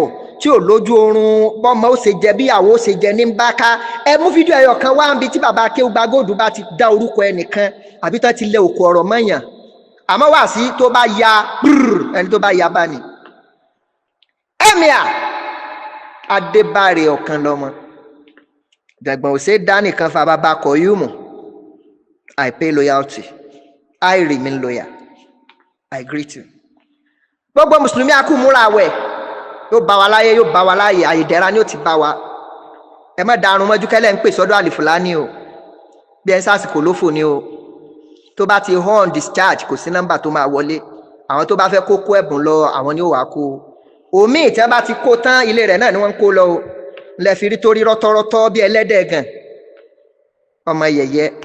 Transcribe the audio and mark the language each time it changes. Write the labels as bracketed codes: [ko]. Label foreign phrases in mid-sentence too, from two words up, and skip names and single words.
[yo] tí ò lójú oorun bọ́mọ ó ṣe jẹ bíyàwó ó ṣe jẹ ní báká ẹ mú fídíò ẹyọ kan wá níbi tí bàbá Akeugbagold bá ti dá orúkọ ẹnìkan àbí tán ti lẹ òkú ọ̀rọ̀ mọ́yàn àmọ́ wáàsí tó bá ya ẹni tó bá ya bá ní Emir Adébárè Ọ̀kanlọ́mọ dẹ̀gbọ̀n ò ṣe é dá nìkan fa bàbá Koyumu [en] I pay loyalty I remain loyal I greet you. [yo] Gbogbo mùsùlùmí akú múra àwẹ̀ yóò bá wa láyé yóò bá wa láyé àyèdẹ́ra ni ó ti bá wa ẹ má darun mọ́jú kẹ́lẹ́ ń pè sọ́dọ̀ àlìfùlání o bí ẹ ń sásìkò lófò ni o tó bá ti hàn discharge kò sí nọ́mbà tó máa wọlé àwọn tó bá fẹ́ kó ẹ̀bùn lọ àwọn ni ó wàá kó omi tí wọ́n bá ti kó tán ilé rẹ̀ náà ni wọ́n ń kó lọ o lẹ́ẹ̀fi rí torí rọ́tọ́rọ́tọ́ bí ẹlẹ́dẹ̀ gan ọmọ yẹ̀yẹ́